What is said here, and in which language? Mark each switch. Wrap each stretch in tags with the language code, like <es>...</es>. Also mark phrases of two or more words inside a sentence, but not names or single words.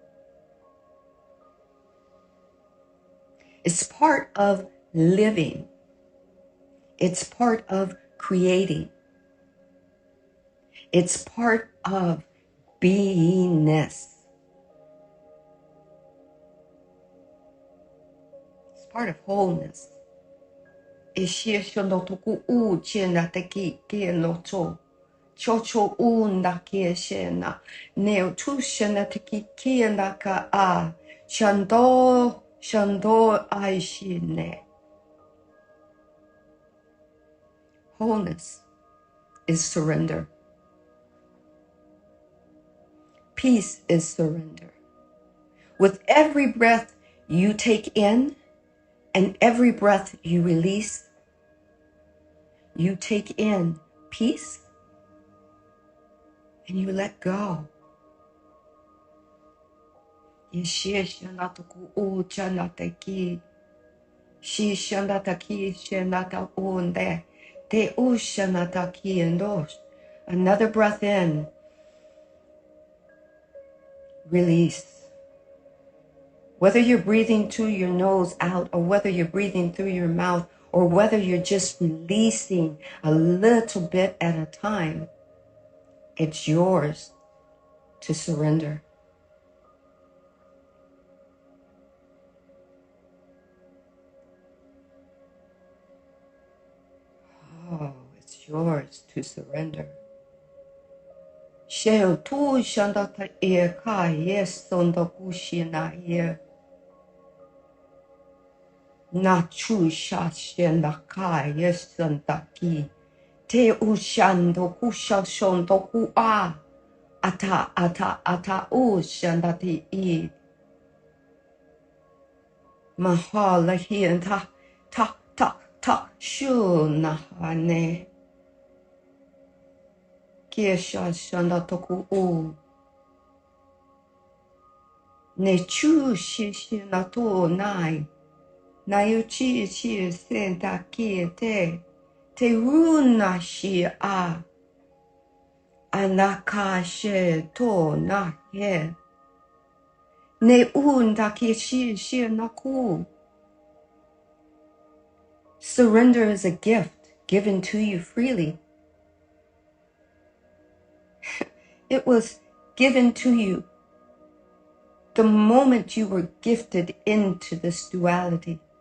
<en>It's part of living. It's part of creating. It's part of beingness. It's part of wholeness. Chocho unda kieshena neo tushena tekikiena ka a shando aishine. Wholeness is surrender. Peace is surrender. With every breath you take in and every breath you release, you take in peace and you let go. Yeshishanataku uchanataki. Shishanataki shanata unde. Te ushanataki endos. Another breath in. Release. Whether you're breathing through your nose out or whether you're breathing through your mouth or whether you're just releasing a little bit at a time, it's yours to surrender. Oh, it's yours to surrender. Sheo tu shandata e ka yes sondo kushina ye. Na chu shashenda ka yes sondaki. Te ushando kusha shondo ku a. Ata ushandati e. Mahala hi and ta shuna hane. Kiesha shandatoku u. Ne chu shishi na to nai. Nayuchi shi senta ki te runa shi a. Anaka she to na he. Ne unda ki shi na ku. Surrender is a gift given to you freely. It was given to you the moment you were gifted into this duality.</en>